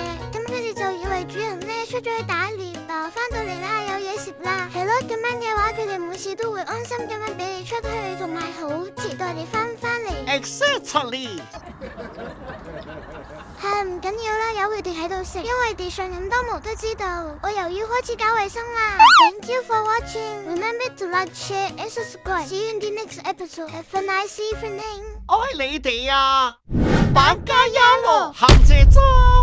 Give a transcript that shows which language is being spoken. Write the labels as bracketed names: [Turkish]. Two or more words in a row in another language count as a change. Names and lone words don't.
[Cantonese] 咁佢哋就以為主人咧出咗去打獵啊，翻到嚟啦有嘢食啦。係咯，咁樣嘅話，佢哋每次都會安心咁樣俾你出去，同埋好期待你翻嚟。 Exactly。係唔緊要啦，由佢哋喺度食，因為地上咁多毛都知道。我又要開始搞衛生啦。 [English] Thank you for watching. Remember to like, share and subscribe. See you in the next episode. Have a nice evening. [Cantonese] 愛你哋啊！百家一樂，行謝裝。